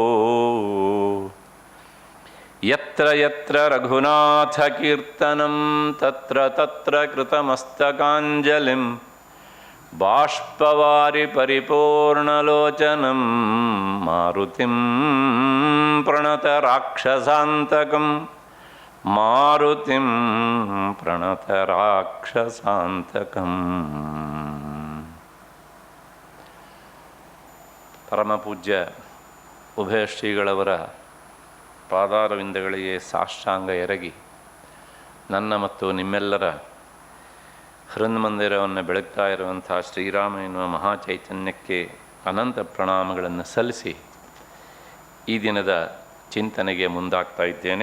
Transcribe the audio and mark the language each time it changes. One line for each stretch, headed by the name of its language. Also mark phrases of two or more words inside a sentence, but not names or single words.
Sanskrit: यत्र यत्र रघुनाथकीर्तनं तत्र तत्र कृतमस्तकाञ्जलिं बाष्पवारि परिपूर्णलोचनं मारुतिं प्रणतराक्षसान्तकं मारुतिं प्रणतराक्षसान्तकम्
Kannada: ಪರಮಪೂಜ್ಯ ಉಭಯ ಶ್ರೀಗಳವರ ಪಾದಾರವಿಂದಗಳಿಗೆ ಸಾಷ್ಟಾಂಗ ಎರಗಿ ನನ್ನ ಮತ್ತು ನಿಮ್ಮೆಲ್ಲರ ಹೃನ್ಮಂದಿರವನ್ನು ಬೆಳಗ್ತಾ ಇರುವಂಥ ಶ್ರೀರಾಮ ಎನ್ನುವ ಮಹಾಚೈತನ್ಯಕ್ಕೆ ಅನಂತ ಪ್ರಣಾಮಗಳನ್ನು ಸಲ್ಲಿಸಿ ಈ ದಿನದ ಚಿಂತನೆಗೆ ಮುಂದಾಗ್ತಾ ಇದ್ದೇನೆ.